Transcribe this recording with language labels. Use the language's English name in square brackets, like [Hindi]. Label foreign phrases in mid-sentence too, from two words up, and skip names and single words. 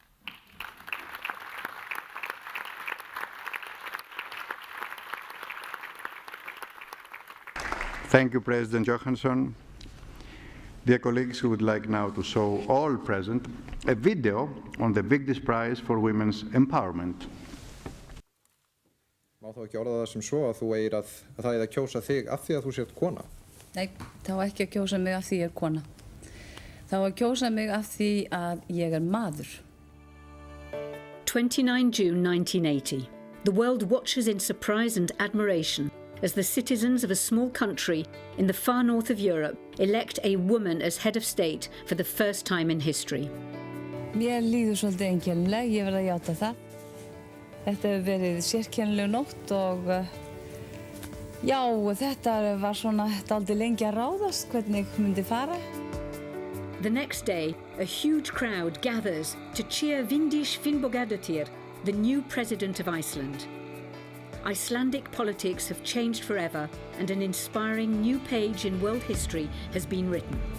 [English] Thank you, President Johansson. Dear colleagues, we would like now to show all present a video on the Vigdis Prize for Women's Empowerment. [Icelandic] Má þá ekki orða það sem svo að þú eigir að það er að kjósa þig af því að þú sért kona? Nei, þá ekki að kjósa mig af því ég er kona. Þá að kjósa mig af því að ég er maður. [English] 29 June 1980. The world watches in surprise and admiration as the citizens of a small country in the far north of Europe elect a woman as head of state for the first time in history. [Icelandic] Mér líður svolítið einkennilega, ég verð að játa það. Þetta hefur verið sérkennileg nótt og já, þetta var svona dálítið lengi að ráðast hvernig myndi fara. [English] The next day, a huge crowd gathers to cheer Vigdis Finnbogadóttir, the new president of Iceland. Icelandic politics have changed forever, and an inspiring new page in world history has been written.